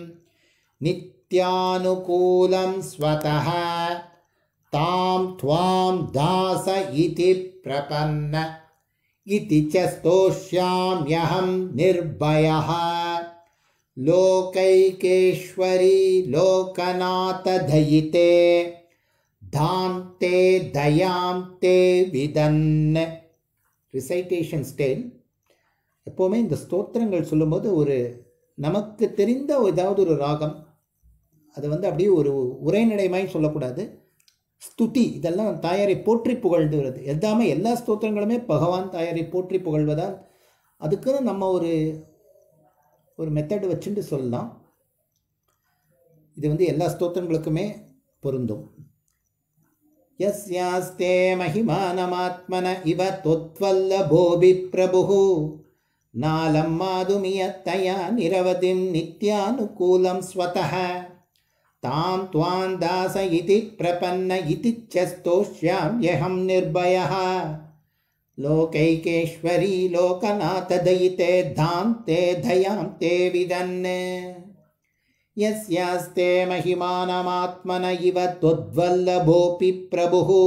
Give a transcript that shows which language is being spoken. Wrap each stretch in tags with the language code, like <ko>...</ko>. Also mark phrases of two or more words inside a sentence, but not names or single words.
<sa>नित्यानुकूलं स्वतः तां त्वां दास इति प्रपन्न इति च स्तोष्याम्यहं निर्भयः लोकैकेश्वरी लोकनाथदयिते दान्ते दयान्ते विदन्.</sa> <en>recitation style.</en> <ta>எப்போவுமே இந்த ஸ்தோத்திரங்கள் சொல்லும்போது ஒரு நமக்கு தெரிந்த ஏதாவது ஒரு ராகம் அதை அப்படியே ஒரு உரைநடைமாய் சொல்லக்கூடாது. ஸ்துதி இதெல்லாம் தாயாரை போற்றி புகழ்ந்துகிறது. எல்லாமே எல்லா ஸ்தோத்திரங்களுமே பகவான் தாயாரை போற்றி புகழ்வதால் அதுக்குன்னு நம்ம ஒரு மெத்தட் வச்சுட்டு சொல்லலாம். இது எல்லா ஸ்தோத்திரங்களுக்குமே பொருந்தும்.</ta> <sa>यस्यास्ते महिमानमात्मन इव त्वद्वल्लभोभिः प्रभुः नालं माधुमियत्तया निरवधिं नित्यानुकूलं स्वतः तां त्वां दास इति प्रपन्न इति च स्तोष्याम्यहं निर्भयः लोकैकेश्वरी लोकनाथदयिते दान्ते दयान्ते विदन् यस्यास्ते महिमानमात्मन इव त्वद्वल्लभोऽपि प्रभुः</sa>